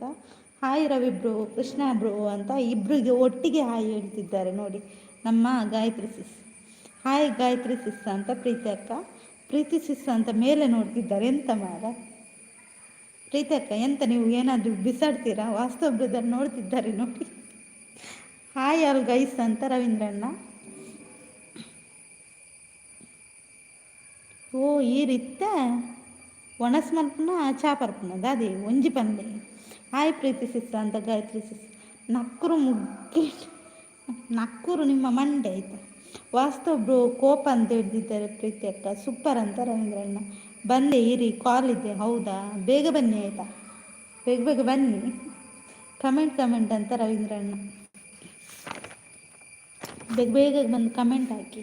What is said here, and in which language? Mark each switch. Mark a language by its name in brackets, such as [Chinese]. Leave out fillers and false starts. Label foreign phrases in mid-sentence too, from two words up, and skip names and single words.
[Kannada] ಹಾಯ್ ರವಿ ಬ್ರೋ, ಕೃಷ್ಣ ಬ್ರೋ ಅಂತ ಇಬ್ಬರಿಗೆ ಒಟ್ಟಿಗೆ ಹಾಯ್ ಹೇಳ್ತಿದ್ದಾರೆ ನೋಡಿ ನಮ್ಮ ಗಾಯತ್ರಿ ಸಿಸ್. ಹಾಯ್ ಗಾಯತ್ರಿ ಸಿಸ್ ಅಂತ ಪ್ರೀತಿ ಅಕ್ಕ. ಪ್ರೀತಿ ಸಿಸ್ ಅಂತ ಮೇಲೆ ನೋಡ್ತಿದ್ದಾರೆ. ಎಂತ ಮಾರ ಪ್ರೀತಿ ಅಕ್ಕ, ಎಂತ ನೀವು ಏನಾದರೂ ಬಿಸಾಡ್ತೀರಾ? ವಾಸ್ತವ ಬ್ರದರ್ ನೋಡ್ತಿದ್ದಾರೆ ನೋಡಿ. [English] hi all guys [Kannada] ಅಂತ ರವೀಂದ್ರಣ್ಣ. [Tulu] ಓ ಈ ರೀತ ಒಣಸ್ ಮಲ್ಪನ ಚಾಪರ್ಪನ ದಾದಿ ಒಂಜಿ ಪಂದೆ. [Kannada] ಹಾಯ್ ಪ್ರೀತಿ ಸಿಸ್ ಅಂತ ಗಾಯತ್ರಿ ಸಿಸ್. ನಕ್ಕರು ಮುಗ್ಗಿ ನಕ್ಕರು ನಿಮ್ಮ ಮಂಡೆ ಆಯ್ತಾ. ವಾಸ್ತವ ಬ್ರೋ ಕೋಪ ಅಂತ ಹೇಳ್ತಿದ್ದಾರೆ ಪ್ರೀತಿ ಅಕ್ಕ. ಸೂಪರ್ ಅಂತ ರವೀಂದ್ರಣ್ಣ. ಬಂದೆ ಇರಿ, ಕಾಲ್ ಇದೆ. ಹೌದಾ, ಬೇಗ ಬನ್ನಿ ಆಯಿತಾ, ಬೇಗ ಬೇಗ ಬನ್ನಿ. ಕಮೆಂಟ್ ಅಂತ ರವೀಂದ್ರಣ್ಣ. ಬೇಗ ಬೇಗ ಬಂದು ಕಮೆಂಟ್ ಹಾಕಿ.